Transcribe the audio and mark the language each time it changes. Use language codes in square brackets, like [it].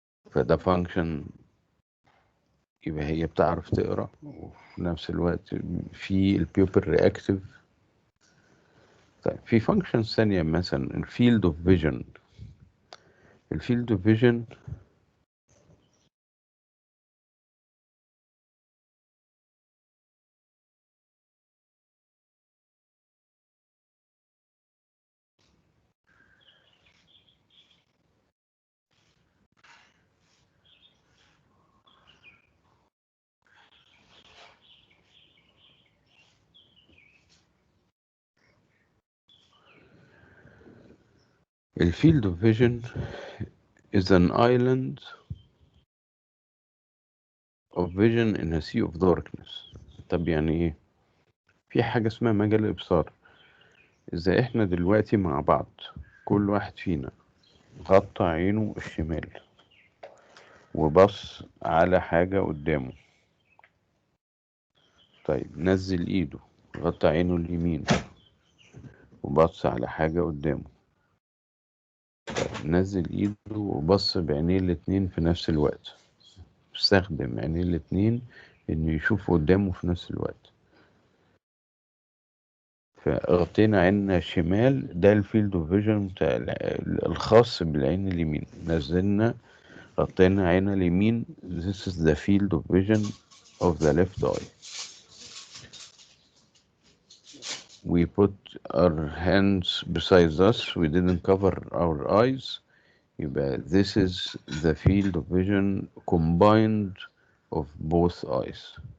[ar] فده فانكشن، يبقى هي بتعرف تقرأ وفي نفس الوقت في [en] البيوبل رياكتيف. [ar] طيب في فانكشن ثانية مثلا [en] الفيلد of vision. الفيلد of vision الفيلد of vision is an island of vision in a sea of darkness. [ar] طب يعني ايه؟ في حاجة اسمها مجال الإبصار. إذا إحنا دلوقتي مع بعض كل واحد فينا غطى عينه الشمال وبص على حاجة قدامه، طيب نزل إيده غطى عينه اليمين وبص على حاجة قدامه، طيب نزل إيده وبص بعينيه الاتنين في نفس الوقت. استخدم عينيه الاتنين إنه يشوف قدامه في نفس الوقت. فغطينا عيننا الشمال، ده [en] الفيلد of vision [ar] بتاع الخاص بالعين اليمين. نزلنا غطينا عيننا اليمين. [en] This is the field of vision of the left eye. We put our hands beside us. We didn't cover our eyes. يبقى this is the field of vision combined of both eyes.